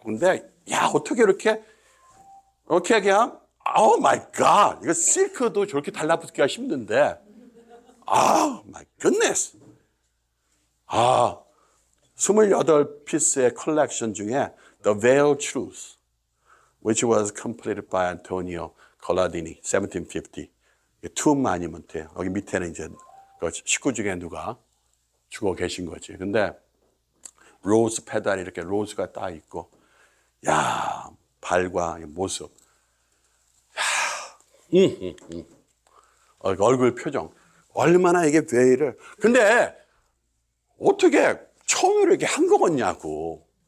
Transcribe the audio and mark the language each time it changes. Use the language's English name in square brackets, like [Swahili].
[Korean] 근데, 어떻게 이렇게 그냥, 오 마이 갓. 이거 실크도 저렇게 달라붙기가 힘든데. 마이 굿네스. 28피스의 컬렉션 중에 [English] The Veiled Truth, which was completed by Antonio Colladini, 1750. [Korean] 투 마니먼트예요. 여기 밑에는 이제 그 식구 중에 누가 죽어 계신 거지. 근데 로즈 페달이 이렇게 로즈가 딱 있고, 발과 모습. 얼굴 표정. 얼마나 이게 베일을. 근데 어떻게 처음으로 이렇게 한 거겠냐고.